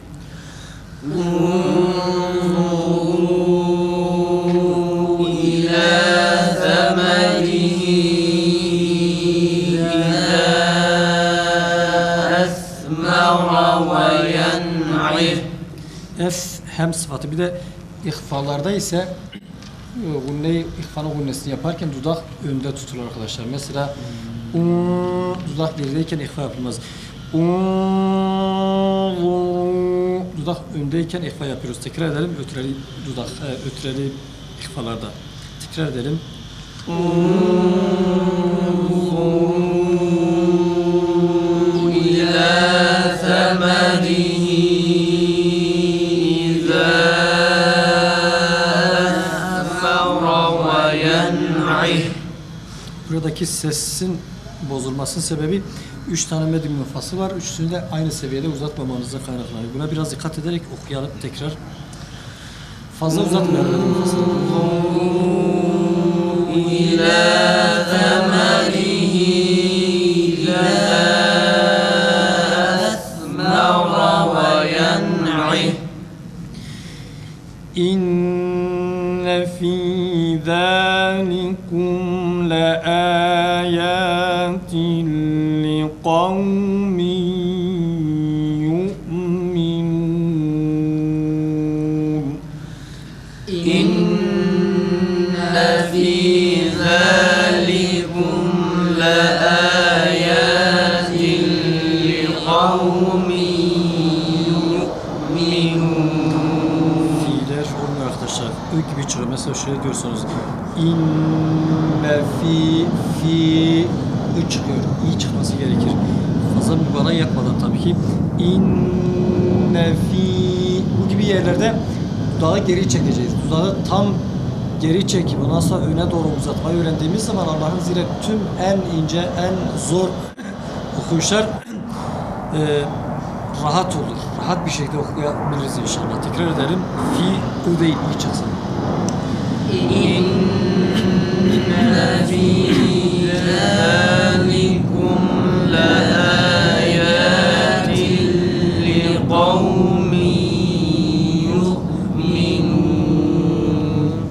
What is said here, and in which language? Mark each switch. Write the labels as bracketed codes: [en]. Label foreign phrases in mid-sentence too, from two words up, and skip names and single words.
[ar] انظروا إلى ثمره إذا أثمر وينعه. [tr] F hem sıfatı. Bir de ihfalarda ise ihfanın gunnesini yaparken dudak önde tutulur arkadaşlar. Mesela dudak gerideyken ihfa yapılmaz. Dudak öndeyken ihfa yapıyoruz. Tekrar edelim. Ötreli dudak, ötreli ihfalarda. Tekrar edelim. [ar] إلى ثمره إذا أثمر وينعه. [tr] Buradaki sesin bozulmasının sebebi 3 tane medim nüfası var. Üçünü de aynı seviyede uzatmamanıza kaynaklanıyor. Buna biraz dikkat ederek okuyalım tekrar. Fazla uzatmayalım medim nüfasını. [ar] إلى ثمره إذا أثمر وينعه. إِنَّ فِي ذَٰلِكُمْ لَآيَاتٍ لِقَوْمٍ يُؤْمِنُونَ. إن في ذلكم لآيات لقوم يؤمنون. [tr] Fiiller olmuyor arkadaşlar. Ö gibi çıkıyor. Mesela şöyle diyorsunuz. [ar] إِنَّ فِي [tr] ı çıkıyor. İ çıkması gerekir. Fazla mübalağa yapmadan tabii ki. [ar] إِنَّ فِي [tr] bu gibi yerlerde dudağı geri çekeceğiz. Dudağı tam geri çekip ondan sonra öne doğru uzatmayı öğrendiğimiz zaman Allah'ın izniyle tüm en ince, en zor okuyuşlar rahat olur. Rahat bir şekilde okuyabiliriz inşallah. Tekrar edelim. Fi, u değil, i çıksın. [ar] إن في ذلكم لآيات لقوم يؤمنون.